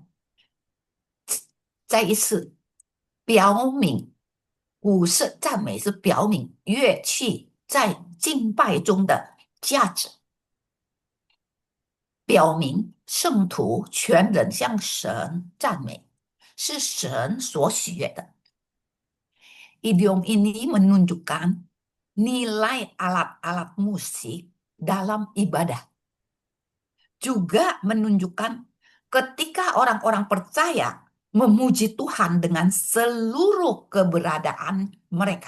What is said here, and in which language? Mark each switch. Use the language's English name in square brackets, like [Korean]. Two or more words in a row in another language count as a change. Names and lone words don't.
[Chinese] 再一次表明古式赞美是表明乐器在敬拜中的价值，表明圣徒全人向神赞美，是神所喜悦的。 [Indonesian] Idiom ini menunjukkan nilai alat-alat musik dalam ibadah. Juga menunjukkan ketika orang-orang percaya memuji Tuhan dengan seluruh keberadaan mereka.